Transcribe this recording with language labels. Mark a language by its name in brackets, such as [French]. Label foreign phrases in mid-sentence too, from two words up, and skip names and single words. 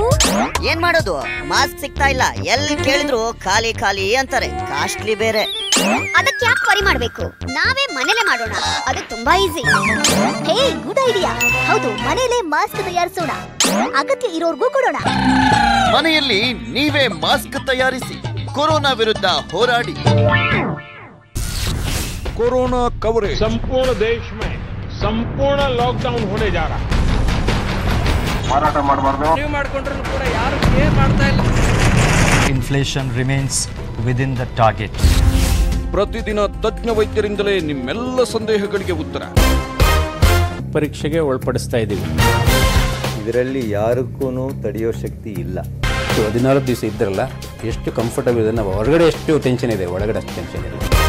[Kannada] ಏನ್ ಮಾಡೋದು, ಮಾಸ್ಕ್ ಸಿಗ್ತಾ ಇಲ್ಲ. ಎಲ್ಲಿ ಕೇಳಿದ್ರು ಖಾಲಿ ಖಾಲಿ ಅಂತಾರೆ. ಕಾಸ್ಟ್ಲಿ ಬೇರೆ. ಅದಕ್ಕೆ ಯಾಕೆ ವರಿ ಮಾಡ್ಬೇಕು? ನಾವೇ ಮನೇಲೆ ಮಾಡೋಣ, ಅದು ತುಂಬಾ ಈಸಿ. [English] hey, good idea. [Kannada] ಹೌದು, ಮನೇಲೆ ಮಾಸ್ಕ್ ತಯಾರಿಸೋಣ, ಅಗತ್ಯ ಇರೋರ್ಗೂ ಕೊಡೋಣ. ಮನೆಯಲ್ಲಿ ನೀವೇ ಮಾಸ್ಕ್ ತಯಾರಿಸಿ, ಕೊರೋನಾ ವಿರುದ್ಧ ಹೋರಾಡಿ. [Hindi] कोरोना कवरेज संपूर्ण देश में संपूर्ण लॉकडाउन होने जा रहा है. [Kannada] ಮಾರಾಟ ಮಾಡಬಾರದು. ನೀವು ಮಾಡ್ಕೊಂಡ್ರು ಕೂಡ ಯಾರು ಕೇರ್ ಮಾಡ್ತಾ ಇಲ್ಲ. [English] Inflation remains within the target. [Kannada] ಪ್ರತಿದಿನ ತಜ್ಞ ವೈದ್ಯರಿಂದಲೇ ನಿಮ್ಮೆಲ್ಲ ಸಂದೇಹಗಳಿಗೆ ಉತ್ತರ. ಪರೀಕ್ಷೆಗೆ ಒಳಪಡಿಸ್ತಾ ಇದ್ದೀವಿ. ಇದರಲ್ಲಿ ಯಾರಿಗೂ ತಡೆಯೋ ಶಕ್ತಿ ಇಲ್ಲ. 14 ದಿವಸ ಇದ್ರಲ್ಲ, ಎಷ್ಟು ಕಂಫರ್ಟಬಲ್ ಇದೆ. ನಾವು ಹೊರಗಡೆ ಎಷ್ಟು ಟೆನ್ಷನ್ ಇದೆ, ಒಳಗಡೆ ಅಷ್ಟು ಟೆನ್ಷನ್ ಇದೆ.